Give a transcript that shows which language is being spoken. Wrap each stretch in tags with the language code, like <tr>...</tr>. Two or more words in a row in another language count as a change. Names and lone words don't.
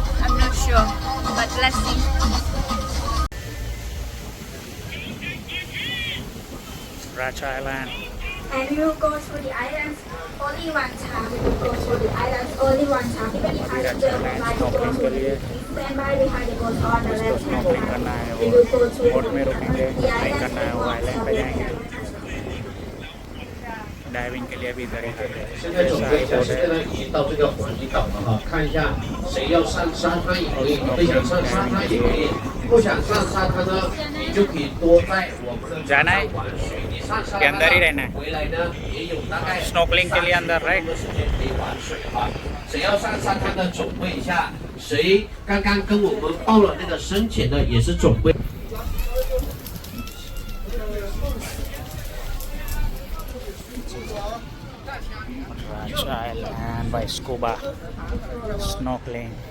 <en>I'm not sure, but let's see. Racha Island. And we will go to the islands only one time. We will go to the islands only one time. Even if I Racha still Island like to go snorkeling to</en> <hi>के लिए</hi> <en>stand by behind the boat on the</en> <hi>जिसको</hi> <en>left hand</en> <hi>स्नॉकलिंग करना है</hi> <en>side. We</en> <hi>वो</hi> <en>will go to</en> <hi>बोट में रुकेंगे,</hi> <en>the</en> <hi>नहीं</hi> <en>islands</en> <hi>करना है वो</hi> <en>we</en> <hi>आइलैंड</hi> <en>want</en> <hi>पे</hi> <en>to</en> <hi>जाएंगे। डाइविंग के लिए भी इधर ही जाते हैं।</hi> <zh>现在准备一下，现在呢已经到这个环岛了哈，看一下谁要上沙滩也可以，不想上沙滩也可以，不想上沙滩呢，你就可以多在我们的船上玩水。你上沙滩回来呢也有大概</zh> <hi>स्नॉकलिंग के लिए अंदर राइट</hi> <zh>的时间可以玩水哈。谁要上沙滩的准备一下，谁刚刚跟我们报了那个深潜的也是准备。</zh> <en>Racha Island by Scuba Snorkeling।</en>